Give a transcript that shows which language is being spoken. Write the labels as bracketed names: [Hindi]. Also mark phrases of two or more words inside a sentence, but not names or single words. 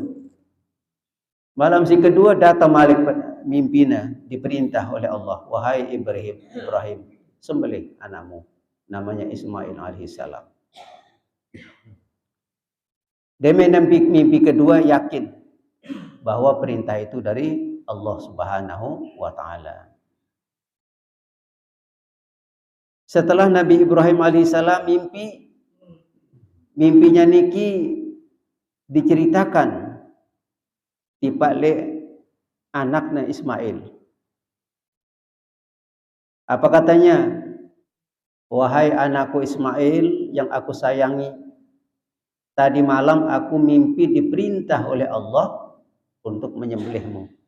[Indonesian] Malam si kedua datang Malik mimpina diperintah oleh Allah, wahai Ibrahim, sembelih anakmu namanya Ismail alaihissalam. Demi mimpi kedua yakin bahwa perintah itu dari Allah [Arabic] Subhanahu wa taala. [Indonesian] Setelah Nabi Ibrahim alaihissalam mimpinya niki diceritakan [Sasak] tiba le [Indonesian] anaknya Ismail. Apa katanya? Wahai anakku Ismail yang aku sayangi, tadi malam aku mimpi diperintah oleh Allah untuk menyembelihmu.